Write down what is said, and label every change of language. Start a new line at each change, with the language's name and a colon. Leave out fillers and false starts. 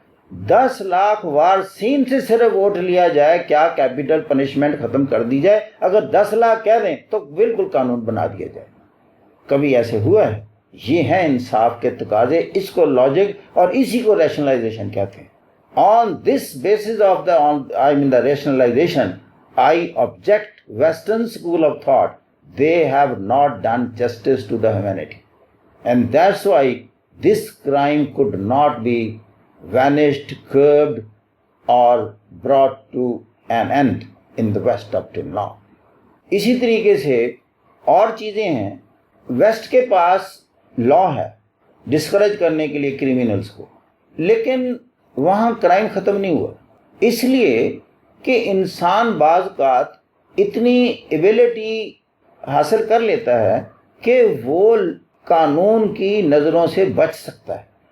Urdu: 10 لاکھ وارثین سے صرف ووٹ لیا جائے، کیا کیپٹل پنشمنٹ ختم کر دی جائے؟ اگر 10 لاکھ کہہ دیں تو بالکل قانون بنا دیا جائے۔ کبھی ایسے ہوا ہے؟ یہ ہیں انصاف کے تقاضے، اس کو لاجک اور اسی کو ریشنلائزیشن کہتے ہیں۔
English: On this basis of the rationalization, I object Western school of thought. They have not done justice to the humanity. And that's why this crime could not be vanished, curbed, or brought to an end in the West up till now.
Urdu: اسی طریقے سے اور چیزیں ہیں، waste کے پاس لا ہے discourage کرنے کے لیے کریمنلز کو، لیکن وہاں کرائم ختم نہیں ہوا، اس لیے کہ انسان بعض اوقات اتنی ایبلٹی حاصل کر لیتا ہے کہ وہ قانون کی نظروں سے بچ سکتا ہے،